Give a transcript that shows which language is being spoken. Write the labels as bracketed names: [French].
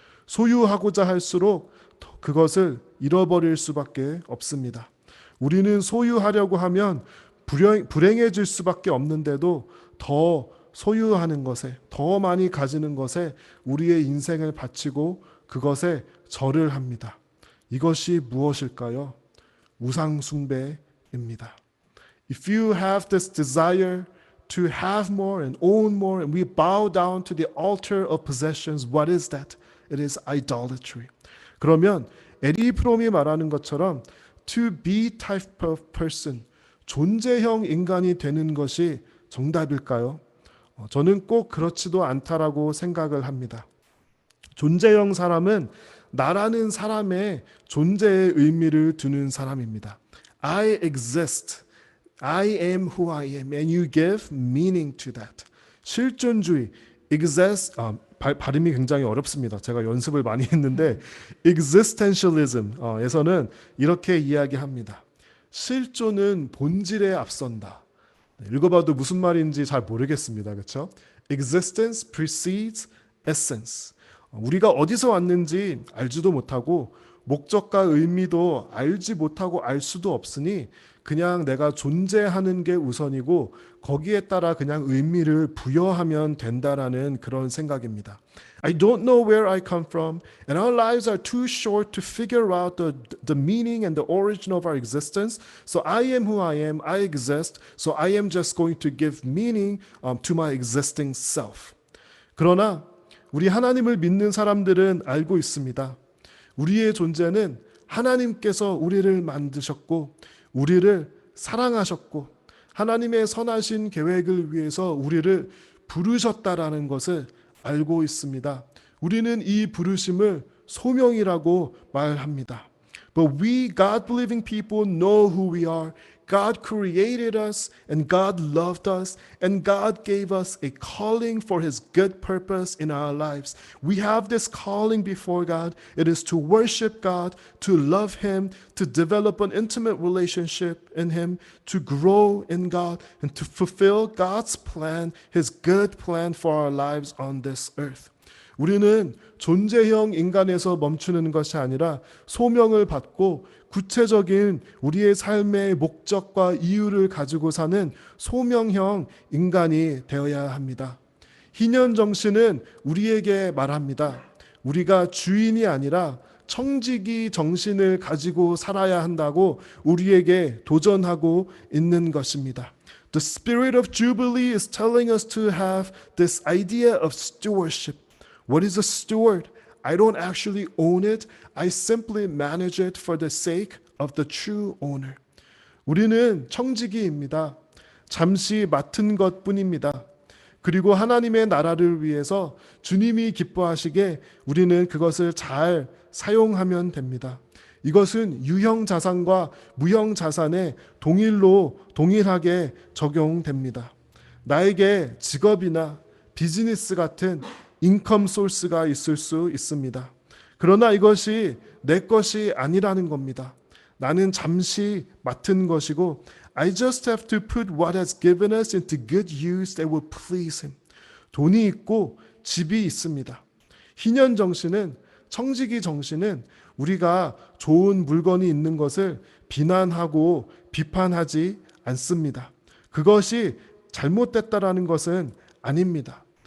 [Korean] 소유하고자 할수록 그것을 잃어버릴 수밖에 없습니다. 우리는 소유하려고 하면 불행해질 수밖에 없는데도 더 소유하는 것에, 더 많이 가지는 것에 우리의 인생을 바치고 그것에 절을 합니다. 이것이 무엇일까요? 우상 숭배입니다. [English] If you have this desire to have more and own more and we bow down to the altar of possessions, what is that? It is idolatry. [Korean] 그러면 에리 프롬이 말하는 것처럼 [English] to be type of person, [Korean] 존재형 인간이 되는 것이 정답일까요? 저는 꼭 그렇지도 않다라고 생각을 합니다. 존재형 사람은 나라는 사람의 존재의 의미를 두는 사람입니다. [English] I exist. I am who I am. And you give meaning to that. [Korean] 실존주의, exist, 발음이 굉장히 어렵습니다. 제가 연습을 많이 했는데 existentialism에서는 이렇게 이야기합니다. 실존은 본질에 앞선다. 읽어봐도 무슨 말인지 잘 모르겠습니다. 그렇죠? [English] Existence precedes essence. [Korean] 우리가 어디서 왔는지 알지도 못하고 목적과 의미도 알지 못하고 알 수도 없으니 그냥 내가 존재하는 게 우선이고 거기에 따라 그냥 의미를 부여하면 된다라는 그런 생각입니다. [English] I don't know where I come from, and our lives are too short to figure out the meaning and the origin of our existence. So I am who I am, I exist, so I am just going to give meaning to my existing self. [Korean] 그러나 우리 하나님을 믿는 사람들은 알고 있습니다. 우리의 존재는 하나님께서 우리를 만드셨고 우리를 사랑하셨고 하나님의 선하신 계획을 위해서 우리를 부르셨다라는 것을 알고 있습니다. 우리는 이 부르심을 소명이라고 말합니다. [English] But we God-believing people know who we are. God created us and God loved us and God gave us a calling for His good purpose in our lives. We have this calling before God. It is to worship God, to love Him, to develop an intimate relationship in Him, to grow in God, and to fulfill God's plan, His good plan for our lives on this earth. [Korean] 우리는 존재형 인간에서 멈추는 것이 아니라 소명을 받고 구체적인 우리의 삶의 목적과 이유를 가지고 사는 소명형 인간이 되어야 합니다. 희년 정신은 우리에게 말합니다. 우리가 주인이 아니라 청지기 정신을 가지고 살아야 한다고 우리에게 도전하고 있는 것입니다. [English] The spirit of Jubilee is telling us to have this idea of stewardship. What is a steward? I don't actually own it. I simply manage it for the sake of the true owner. [Korean] 우리는 청지기입니다. 잠시 맡은 것뿐입니다. 그리고 하나님의 나라를 위해서 주님이 기뻐하시게 우리는 그것을 잘 사용하면 됩니다. 이것은 유형 자산과 무형 자산에 동일하게 적용됩니다. 나에게 직업이나 비즈니스 같은 인컴 소스가 있을 수 있습니다. 그러나 이것이 내 것이 아니라는 겁니다. 나는 잠시 맡은 것이고 [English] I just have to put what has given us into good use that will please Him. [Korean] 돈이 있고 집이 있습니다. 희년 정신은 청지기 정신은 우리가 좋은 물건이 있는 것을 비난하고 비판하지 않습니다. 그것이 잘못됐다라는 것은 아닙니다.